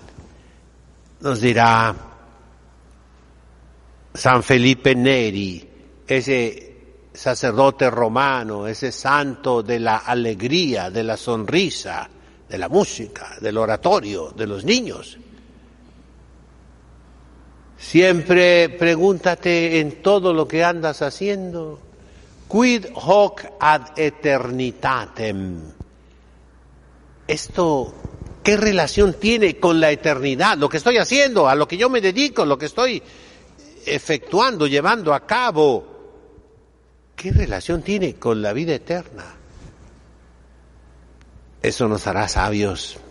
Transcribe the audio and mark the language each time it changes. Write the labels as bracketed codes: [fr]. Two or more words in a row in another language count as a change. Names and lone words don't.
[es] Nos dirá San Felipe Neri, ese sacerdote romano, ese santo de la alegría, de la sonrisa, de la música, del oratorio, de los niños. Siempre pregúntate en todo lo que andas haciendo, [la] quid hoc ad eternitatem. [es] Esto, ¿qué relación tiene con la eternidad? Lo que estoy haciendo, a lo que yo me dedico, lo que estoy efectuando, llevando a cabo, ¿qué relación tiene con la vida eterna? Eso nos hará sabios.